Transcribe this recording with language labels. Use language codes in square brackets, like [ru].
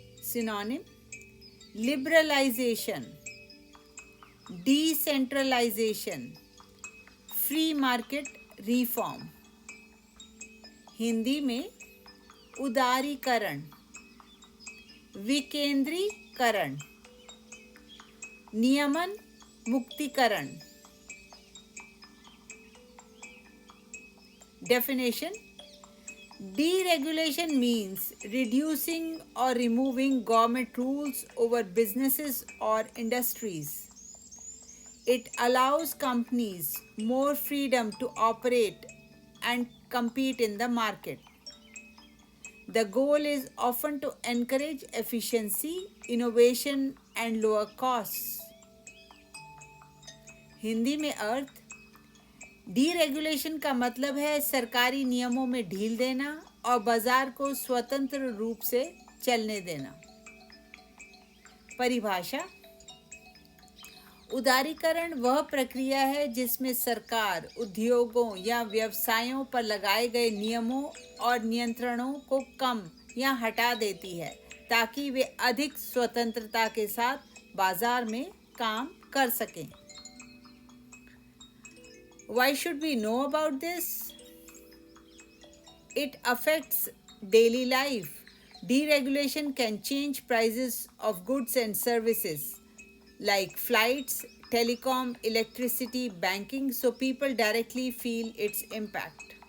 [en] Synonym: liberalisation, decentralisation, free market reform. [hi] Hindi में उदारीकरण, विकेंद्रीकरण, नियमन मुक्तिकरण। [en] Definition: deregulation means reducing or removing government rules over businesses or industries. It allows companies more freedom to operate and compete in the market. The goal is often to encourage efficiency, innovation and lower costs. [hi] Hindi में अर्थ: deregulation का मतलब है सरकारी नियमों में ढील देना और बाजार को स्वतंत्र रूप से चलने देना। परिभाषा: उदारीकरण वह प्रक्रिया है जिसमें सरकार उद्योगों या व्यवसायों पर लगाए गए नियमों और नियंत्रणों को कम या हटा देती है ताकि वे अधिक स्वतंत्रता के साथ बाजार में काम कर सकें। [en] Why should we know about this? It affects daily life. Deregulation can change prices of goods and services like flights, telecom, electricity, banking, so people directly feel its impact.